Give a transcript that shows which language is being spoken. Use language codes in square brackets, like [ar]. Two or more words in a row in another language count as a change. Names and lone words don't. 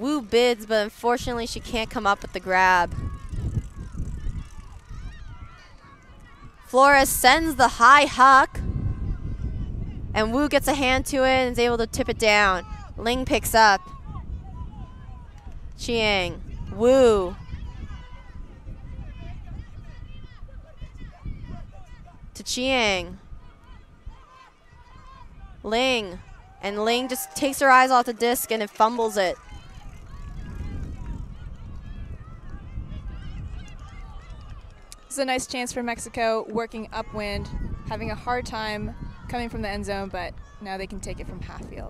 [en] Wu bids, but unfortunately she can't come up with the grab. Flores sends the high huck. And Wu gets a hand to it and is able to tip it down. Ling picks up. Chiang. Wu. to Chiang. Ling. And Ling just takes her eyes off the disc and it fumbles it. This is a nice chance for Mexico, working upwind, having a hard time coming from the end zone, but now they can take it from half field.